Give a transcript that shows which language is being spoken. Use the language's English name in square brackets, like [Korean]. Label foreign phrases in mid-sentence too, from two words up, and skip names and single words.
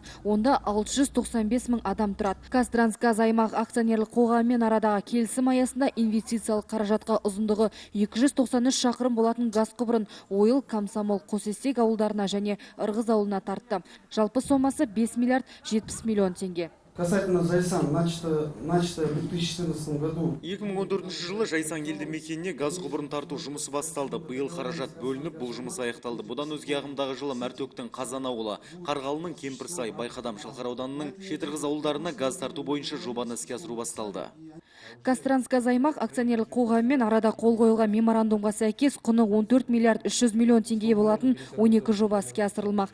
[Kazakh] Онда 695 мың адам тұрады. Қазтрансгаз аймақ акционерлік қоғамымен арадағы келісім аясында инвестициялық қаражатқа ұзындығы 293 шақырым болатын газ құбырын Ойыл, Комсомол, Қосестек ауылдарына және Ырғыз ауылына тартты. Жалпы сомасы 5 миллиард 70 миллион теңге. [Russian] Касательно Жайсан, начато в 2014 году. [Kazakh] 2014 жылы Жайсан елді мекеніне газ құбырын тарту жұмысы басталды. Биыл қаражат бөлініп, бұл жұмыс аяқталды. Бұдан өзге ағымдағы жылы Мәртөктің Қазан ауылы, Қарғалының Кемпірсай, Байқадам, Шалқар ауданының Шетірғыз ауылдарына газ тарту бойынша жобаны іске асыру басталды. Қазтрансгаз аймақ акционерлік қоғамымен арада қол қойылған меморандумға сәйкес құны 14 миллиард 300 миллион теңге болатын 12 жоба іске асырылмақ.